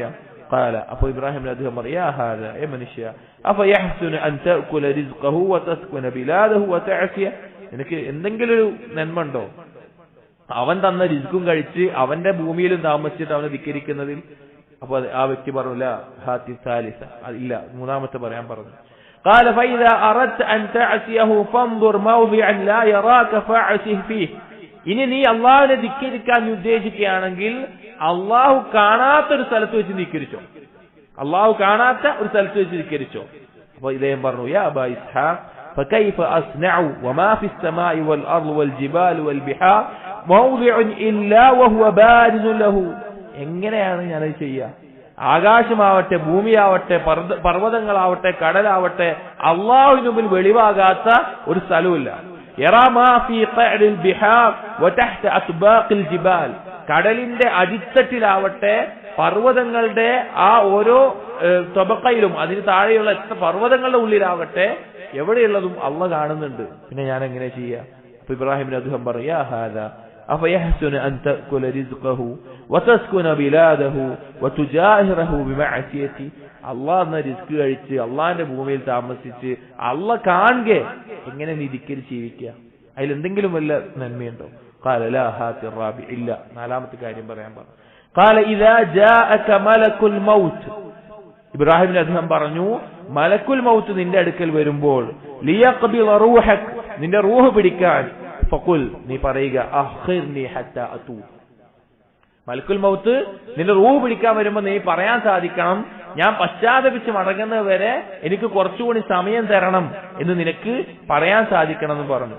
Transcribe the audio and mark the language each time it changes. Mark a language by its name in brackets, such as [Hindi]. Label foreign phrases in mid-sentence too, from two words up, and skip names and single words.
[Malayalam] ഖാല, അപ്പൊ ഇബ്രാഹിം അദ്ദേഹം പറഞ്ഞു [Arabic] يا هذا, [Malayalam] ഏ മനുഷ്യ, [Arabic] أفيحسن أن تأكل رزقه وتسكن بلاده وتعصيه, [Malayalam] നിനക്ക് എന്തെങ്കിലും ഒരു നന്മ ഉണ്ടോ? അവൻ തന്ന റിസ്കും കഴിച്ച് അവന്റെ ഭൂമിയിലും താമസിച്ചിട്ട് അവനെ ധിക്കരിക്കുന്നതിൽ അപ്പൊ ആ വ്യക്തി പറഞ്ഞു [Arabic] لا هات الثالث, [Malayalam] ഇല്ല, മൂന്നാമത്തെ പറയാൻ പറഞ്ഞു. [Arabic] قال فإذا أردت أن تعصيه فانظر موضعا لا يراك فاعصه فيه. [Malayalam] ഇനി നീ അള്ളാഹുവിനെ ധിക്കരിക്കാൻ ഉദ്ദേശിക്കുകയാണെങ്കിൽ അള്ളാഹു കാണാത്തൊരു സ്ഥലത്ത് വെച്ച് ധിക്കരിച്ചോ, അള്ളാഹു കാണാത്ത ഒരു സ്ഥലത്ത് വെച്ച് ധിക്കരിച്ചോ. അപ്പൊ ഇദ്ദേഹം പറഞ്ഞു [Arabic] يا أبا إسحاق فكيف أصنع وما في السماء والأرض والجبال والبحار موضع إلا وهو بارز له. [Malayalam] എങ്ങനെയാണ് ഞാനത് ചെയ്യുക? ആകാശമാവട്ടെ, ഭൂമിയാവട്ടെ, പർവ്വതങ്ങളാവട്ടെ, കടലാവട്ടെ, അള്ളാഹുവിന് മുമ്പിൽ വെളിവാകാത്ത ഒരു സ്ഥലവുമില്ല. കടലിന്റെ അടിത്തട്ടിലാവട്ടെ, പർവ്വതങ്ങളുടെ ആ ഓരോ തൊബക്കയിലും അതിന് താഴെയുള്ള പർവ്വതങ്ങളുടെ ഉള്ളിലാവട്ടെ, എവിടെയുള്ളതും അള്ളാഹ് കാണുന്നുണ്ട്. പിന്നെ ഞാൻ എങ്ങനെ ചെയ്യാ? അപ്പൊ ഇബ്രാഹിമിന് അദ്ദേഹം പറയാ [Arabic] أفيحسن أن تأكل رزقه وتسكن بلاده وتجاهره بمعصيته. [Malayalam] അള്ളാഹ് എന്ന റിസ്ക് കഴിച്ച് അള്ളാഹിന്റെ ഭൂമിയിൽ താമസിച്ച് അള്ളാഹ് കാണുക, എങ്ങനെ നീ ധിക്കരിച്ച് ജീവിക്കുക? അതിലെന്തെങ്കിലും വല്ല നന്മയുണ്ടോ? [Arabic] قال لا هات الرابع ഇല്ല. [Malayalam] നാലാമത്തെ കാര്യം പറയാൻ പറഞ്ഞു. [Arabic] قال إذا جاءك ملك الموت. [Malayalam] ഇബ്രാഹിമിന് അദ്ദേഹം പറഞ്ഞു, മലക്കുൽ മൗത്ത് നിന്റെ അടുക്കൽ വരുമ്പോൾ [Arabic] ليقبض روحك, [Malayalam] നിന്റെ റൂഹ് പിടിക്കാൻ, ഫഖുൽ നീ പറയുക [Arabic] أخرني حتى أتوب. [Malayalam] മലക്കുൽ മൗത്ത് നിന്റെ റൂഹ് പിടിക്കാൻ വരുമ്പോൾ നീ പറയാൻ സാധിക്കണം, ഞാൻ പശ്ചാത്തപിച്ച് മടങ്ങുന്നത് വരെ എനിക്ക് കുറച്ചുകൂടി സമയം തരണം എന്ന് നിനക്ക് പറയാൻ സാധിക്കണം എന്ന് പറഞ്ഞു.